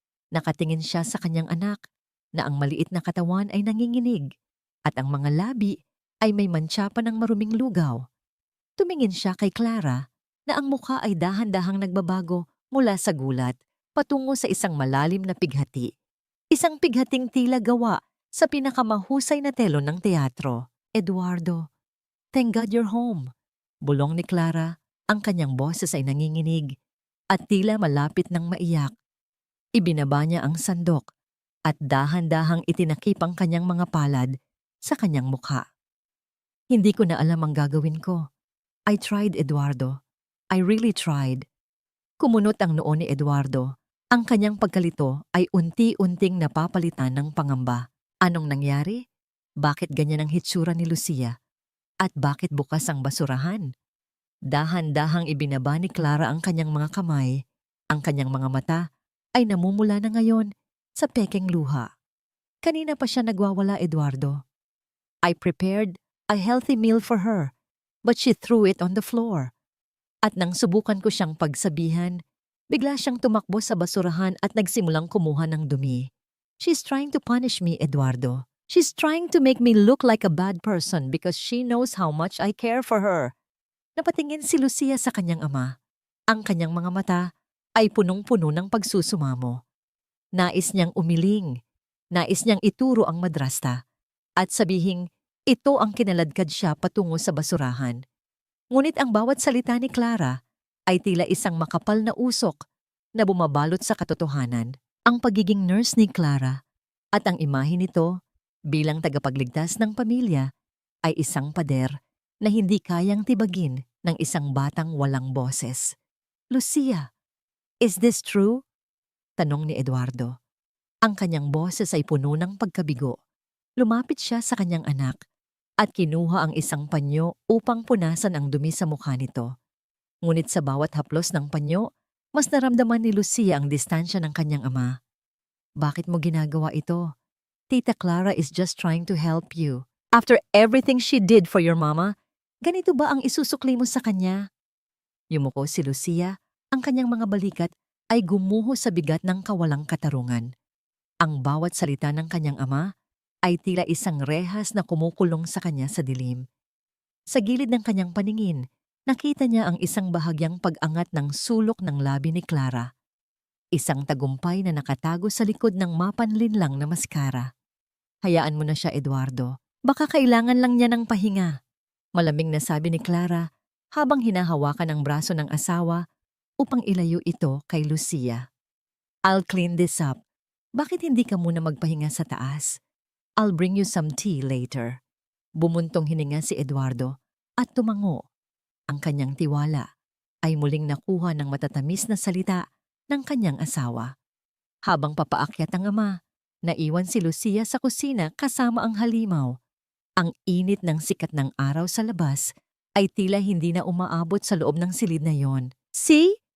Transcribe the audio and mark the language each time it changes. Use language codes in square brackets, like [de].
[tl] Nakatingin siya sa kanyang anak na ang maliit na katawan ay nanginginig at ang mga labi ay may mantsa pa ng maruming lugaw. Tumingin siya kay Clara na ang mukha ay dahan-dahang nagbabago mula sa gulat patungo sa isang malalim na pighati. Isang pighating tila gawa sa pinakamahusay na telon ng teatro. [en] Eduardo, thank God you're home. [tl] Bulong ni Clara, ang kanyang boses ay nanginginig at tila malapit ng maiyak. Ibinaba niya ang sandok at dahan-dahang itinakip ang kanyang mga palad sa kanyang mukha. Hindi ko na alam ang gagawin ko. [en] I tried, [tl] Eduardo. [en] I really tried. [tl] Kumunot ang noo ni Eduardo. Ang kanyang pagkalito ay unti-unting napapalitan ng pangamba. Anong nangyari? Bakit ganyan ang hitsura ni Lucia? At bakit bukas ang basurahan? Dahan-dahang ibinaba ni Clara ang kanyang mga kamay. Ang kanyang mga mata ay namumula na ngayon sa pekeng luha. Kanina pa siya nagwawala, Eduardo. [en] I prepared a healthy meal for her, but she threw it on the floor. [tl] At nang subukan ko siyang pagsabihan, bigla siyang tumakbo sa basurahan at nagsimulang kumuha ng dumi. [en] She's trying to punish me, Eduardo. She's trying to make me look like a bad person because she knows how much I care for her. [tl] Napatingin si Lucia sa kanyang ama. Ang kanyang mga mata ay punong-puno ng pagsusumamo. Nais niyang umiling. Nais niyang ituro ang madrasta at sabihing ito ang kinaladkad siya patungo sa basurahan. Ngunit ang bawat salita ni Clara ay tila isang makapal na usok na bumabalot sa katotohanan. Ang pagiging nurse ni Clara at ang imahe nito bilang tagapagligtas ng pamilya ay isang pader na hindi kayang tibagin ng isang batang walang boses. [en] Lucia, is this true? [tl] Tanong ni [en] Eduardo. [tl] Ang kanyang boses ay puno ng pagkabigo. Lumapit siya sa kanyang anak at kinuha ang isang panyo upang punasan ang dumi sa mukha nito. Ngunit sa bawat haplos ng panyo, mas naramdaman ni Lucia ang distansya ng kanyang ama. Bakit mo ginagawa ito? [en] Tita Clara is just trying to help you. After everything she did for your mama, [tl] ganito ba ang isusukli mo sa kanya? Yumuko si Lucia, ang kanyang mga balikat ay gumuho sa bigat ng kawalang katarungan. Ang bawat salita ng kanyang ama ay tila isang rehas na kumukulong sa kanya sa dilim. Sa gilid ng kanyang paningin, nakita niya ang isang bahagyang pag-angat ng sulok ng labi ni Clara. Isang tagumpay na nakatago sa likod ng mapanlinlang na maskara. Hayaan mo na siya, Eduardo. Baka kailangan lang niya ng pahinga. Malamig na sabi ni Clara habang hinahawakan ang braso ng asawa upang ilayo ito kay Lucia. [en] I'll clean this up. [tl] Bakit hindi ka muna magpahinga sa taas? [en] I'll bring you some tea later. [tl] Bumuntong hininga si Eduardo at tumango. Ang kanyang tiwala ay muling nakuha ng matatamis na salita ng kanyang asawa. Habang papaakyat ang ama, naiwan si Lucia sa kusina kasama ang halimaw. Ang init ng sikat ng araw sa labas ay tila hindi na umaabot sa loob ng silid na yon. [en] See?